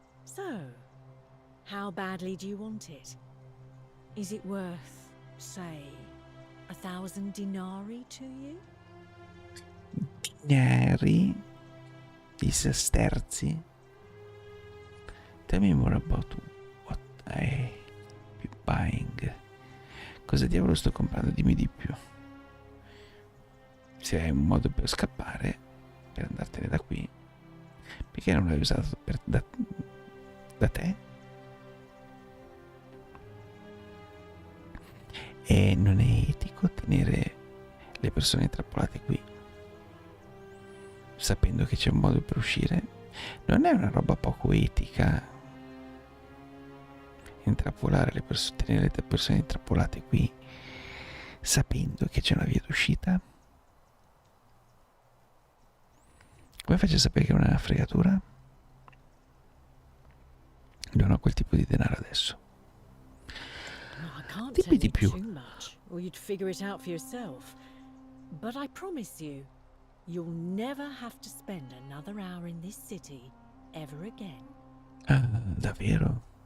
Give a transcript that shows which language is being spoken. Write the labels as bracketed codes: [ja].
[en] So, how badly do you want it? Is it worth, say, 1,000 denarii to you? [it] Dinari, i sesterzi. [en] Tell me more about what I be buying. [it] Cosa diavolo sto comprando? Dimmi di più. Se hai un modo per scappare, per andartene da qui, perché non l'hai usato da te? E non è etico tenere le persone intrappolate qui, sapendo che c'è un modo per uscire. Non è una roba poco etica intrappolare le persone, tenere le persone intrappolate qui, sapendo che c'è una via d'uscita? Come faccio a sapere che non è una fregatura? Non ho quel tipo di denaro adesso. [en] No, I can't [it] Dimmi di [en] you [it] più. [en] too much, or you'd figure it out for yourself. But I promise you, you'll never have to spend another hour in this city ever again. [it] Ah, davvero?